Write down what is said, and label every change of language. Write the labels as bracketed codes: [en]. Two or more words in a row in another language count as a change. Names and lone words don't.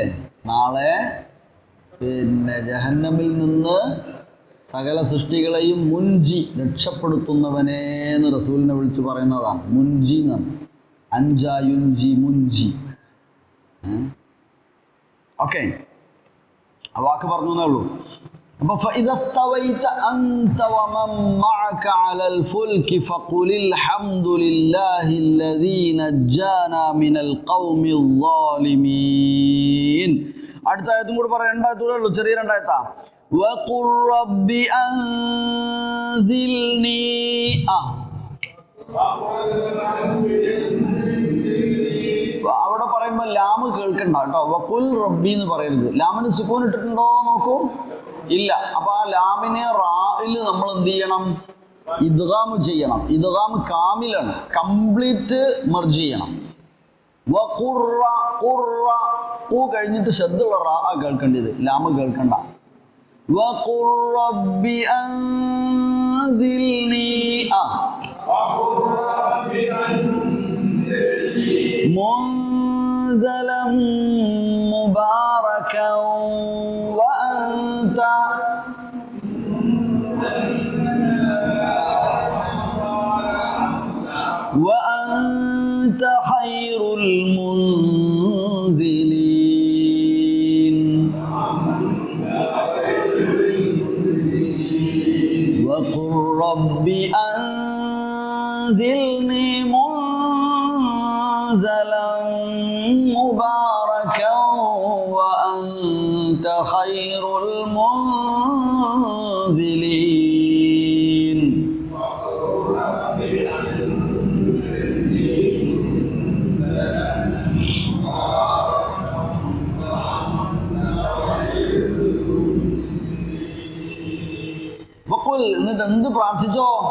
[ml] നാളെ പിന്നെ ജഹന്നമിൽ നിന്ന് സകല സൃഷ്ടികളെയും മുൻജി രക്ഷപ്പെടുത്തുന്നവനെ എന്ന് റസൂലിനെ വിളിച്ച് പറയുന്നതാണ്. മുൻജി എന്നാണ്. [ar] أنجى ينجي منجي. [ml] ഓക്കെ, ആ വാക്ക് പറഞ്ഞു എന്നേ ഉള്ളൂ. [ar] അപ്പോൾ فإذا استويت أنت ومن معك على الفلك فقل الحمد لله الذي نجانا من القوم الظالمين. [ml] അടുത്ത ആയത്തും കൂടി പറയാം, രണ്ടായത്തൂടെ ഉള്ളൂ, ചെറിയ രണ്ടായത്താ. [ar] وقل رب أنزلني [ml] അവിടെ പറയുമ്പോൾ ലാമ് കേൾക്കണ്ട കേട്ടോ. [ar] وقل ربي [ml] എന്ന് പറയരുത്. ലാമിന് സുക്കൂൻ ഇട്ടിട്ടുണ്ടോ നോക്കൂ, ഇല്ല. അപ്പൊ ആ ലാമിനെ റായിൽ നമ്മൾ എന്ത് ചെയ്യണം? ഇദ്ഗാം ചെയ്യണം. ഇദ്ഗാം കാമിലാണ്, [en] complete merge [ml] ചെയ്യണം. വഖുറ ഖുറ ഖു കഴിഞ്ഞിട്ട് ശബ്ദമുള്ള റാ കേൾക്കേണ്ടത്, ലാമ് കേൾക്കണ്ട. [ar] وقل ربي أنزلني منزلا مباركا وأنت خير المنزلين. وقل رب أنزلني منزلا مباركا وأنت خير المنزلين. [ml] എന്നിട്ട് എന്ത് പ്രാർത്ഥിച്ചോ?